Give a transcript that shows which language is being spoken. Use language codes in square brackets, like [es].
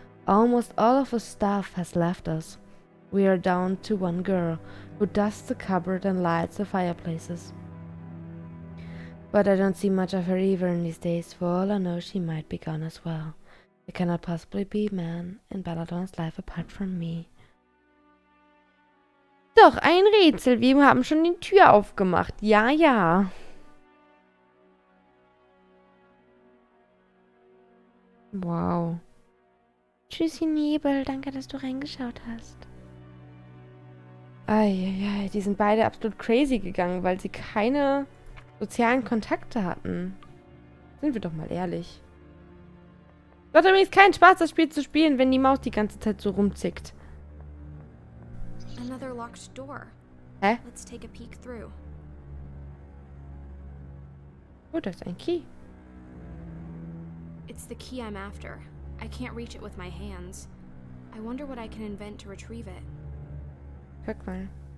[en] Almost all of the staff has left us. We are down to one girl, who dusts the cupboard and lights the fireplaces. But I don't see much of her either in these days. For all I know, she might be gone as well. There cannot possibly be a man in Belladonna's life apart from me. [de] Doch, ein Rätsel. Wir haben schon die Tür aufgemacht. Ja, ja. Wow. Tschüssi, Nebel. Danke, dass du reingeschaut hast. Eieiei, die sind beide absolut crazy gegangen, weil sie keine sozialen Kontakte hatten. Sind wir doch mal ehrlich. Es macht übrigens keinen Spaß, das Spiel zu spielen, wenn die Maus die ganze Zeit so rumzickt. [en] Another locked door. [de] Hä? [en] Let's take a peek through. [de] Oh, da ist ein Key. [en] It's the key I'm after. I can't reach it with my hands. I wonder what I can invent to retrieve it. [de] Guck mal.